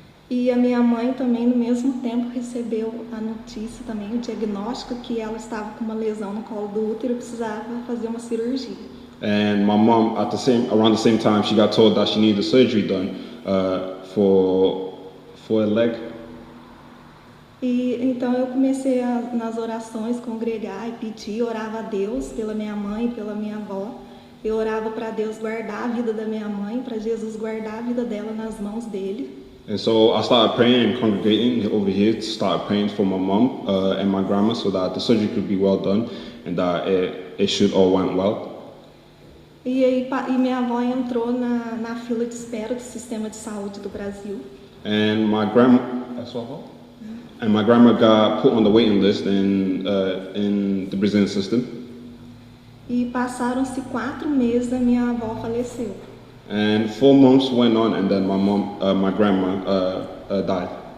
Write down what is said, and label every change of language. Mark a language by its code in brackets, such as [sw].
[pt] E a minha mãe também, no mesmo tempo, recebeu a notícia também, o diagnóstico que ela estava com uma lesão no colo do útero e precisava fazer uma cirurgia. [en] And my mom, around the same time, she got told that she needed a surgery done for a leg. [pt] E então eu comecei nas orações congregar e pedir, orava a Deus pela minha mãe, pela minha avó. Eu orava para Deus guardar a vida da minha mãe, para Jesus guardar a vida dela nas mãos dele. [en] And so I started praying and congregating over here to start praying for my mom and my grandma so that the surgery could be well done and that it should all went well. [pt] E minha avó entrou na fila de espera do sistema de saúde do Brasil. [en] And my grandma got put on the waiting list in the Brazilian system. [pt] E passaram-se 4 meses e minha avó faleceu. [en] And 4 months went on, and then my grandma died.